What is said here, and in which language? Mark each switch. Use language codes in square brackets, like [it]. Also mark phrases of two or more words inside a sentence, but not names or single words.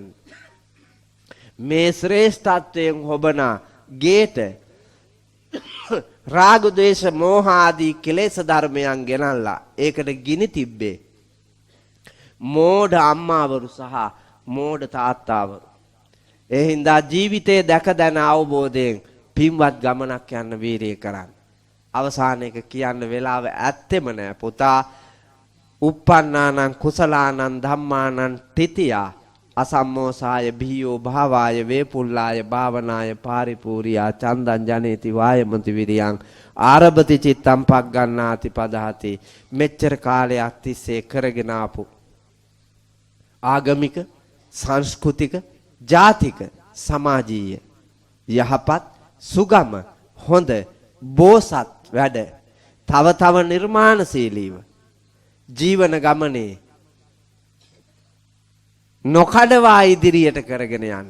[si] මේ ශ්‍රේෂ්ඨත්වයෙන් හොබන ගේට රාග ද්වේෂ මෝහ ආදී කෙලෙස් ධර්මයන් ගෙනල්ලා ඒකට ගිනි තිබ්බේ මෝඩ අම්මාවරු සහ මෝඩ තාත්තාවරු. ඒ හින්දා ජීවිතේ දැක දැන අවබෝධයෙන් පින්වත් ගමනක් යන්න වීරිය කරන්න. අවසාන එක කියන්න වෙලාව ඇත්තෙම නෑ පුතා. [pi] uppannānaṁ කුසලානං ධම්මානං තිතියා අසම්මෝසාය බිහියෝ භාවාය වේපුල්ලාය භාවනාය පාරිපූර්යා චන්දං ජනේති වායමති විරියං ආරභති චිත්තං පග්ගණ්ණාති පදහති. [si] මෙච්චර කාලයක් තිස්සේ කරගෙන ආපු ආගමික සංස්කෘතික ජාතික සමාජීය යහපත් සුගම හොඳ බෝසත් වැඩ තව තව නිර්මාණශීලීව ජීවන ගමනේ නොකඩවා ඉදිරියට කරගෙන යන්න.